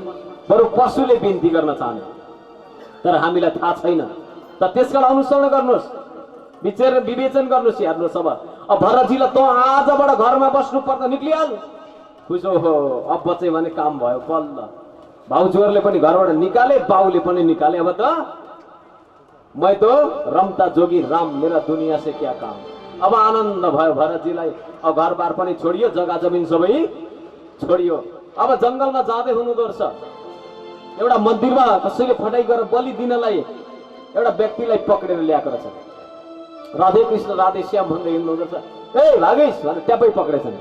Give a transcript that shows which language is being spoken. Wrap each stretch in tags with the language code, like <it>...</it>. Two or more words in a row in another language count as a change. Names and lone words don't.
<ne>बरु पशुले बिन्ती गर्न चाहने, तर हामीलाई थाहा छैन। त त्यसका अनुसरण गर्नुहोस्, विवेचन गर्नुहोस्। हेर्नुहोस्, अब भरतजीलाई त आजबाट घरमा बस्नु पर्दा निक्लिहाल। खुसो हो, अब बचे भने काम भयो। बल्ल भाउजूहरूले पनि घरबाट निकाले, बाउले पनि निकाले। अब त</ne> <hi>मैं तो रमता जोगी राम, मेरा दुनिया से क्या काम।</hi> <ne>अब आनन्द भयो भरतजीलाई। अब घरबार पनि छोडियो, जग्गा जमिन सबै छोडियो। अब जंगलमा जाँदै हुनुहुँदो रहेछ। एउटा मन्दिरमा कसैले फटाइ गरेर बलि दिनलाई एउटा व्यक्तिलाई पक्रेर ल्याएको रहेछ। राधे कृष्ण राधे श्याम भन्दै हिँड्नुहुँदो रहेछ। ए भागेश भनेर ट्यापै पक्रेछन्।</ne>